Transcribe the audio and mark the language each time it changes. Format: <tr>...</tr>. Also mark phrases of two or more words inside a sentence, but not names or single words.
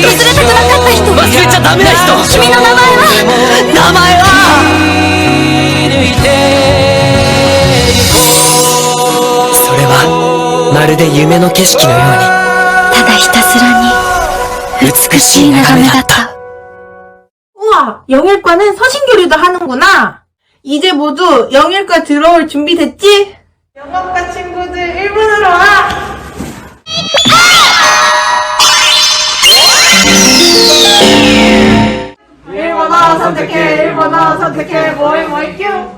<ja>忘れたくなかった人。忘れちゃダメな人。君の名前は？名前はそれはまるで夢の景色のようにただひたすらに美しい眺めだった。</ja> <ko>우와! 영일과는 서신교류도 하는구나! 이제 모두 영일과 들어올 준비 됐지? 영어과 친구들 일본으로 와! 일본어 선택해, 일본어 선택해, 뭐이 큐!</ko>